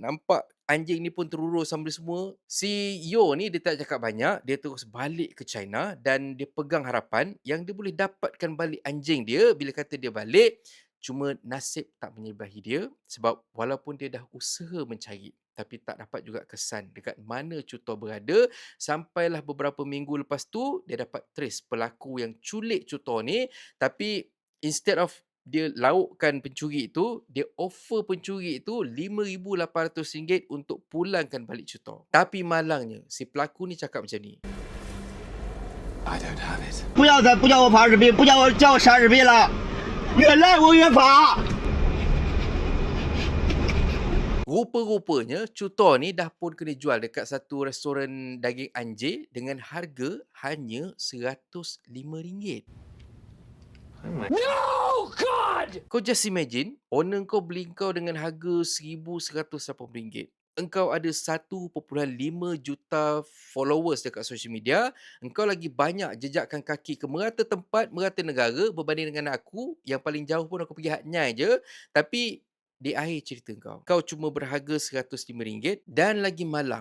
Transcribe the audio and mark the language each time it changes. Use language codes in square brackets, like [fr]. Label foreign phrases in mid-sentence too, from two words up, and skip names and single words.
[ms] Nampak anjing ni pun terurus sama dia semua. Si Yo ni dia tak cakap banyak, dia terus balik ke China dan dia pegang harapan yang dia boleh dapatkan balik anjing dia bila kata dia balik. Cuma nasib tak menyerbahi dia sebab walaupun dia dah usaha mencari tapi tak dapat juga kesan dekat mana Chutor berada, sampailah beberapa minggu lepas tu dia dapat trace pelaku yang culik Chutor ni, tapi [en] instead of [ms] dia laukkan pencuri itu, dia offer pencuri itu RM5,800 untuk pulangkan balik Chutor. Tapi malangnya si pelaku ni cakap macam ni. [zh] 不要再不叫我法尔滨，不叫我杀尔滨了，越赖我越法。 [ms] Rupa-rupanya Chutor ni dah pun kena jual dekat satu restoran daging anjing dengan harga hanya RM105. [en] No, God! [ms] Kau [en] just imagine, [ms] owner kau beli kau dengan harga RM1,180. Engkau ada 1.5 juta followers dekat [en] social media. [ms] Engkau lagi banyak jejakkan kaki ke merata tempat, merata negara berbanding dengan aku. Yang paling jauh pun aku pergi Hatnyai je. Tapi di akhir cerita kau cuma berharga RM105 dan lagi malang.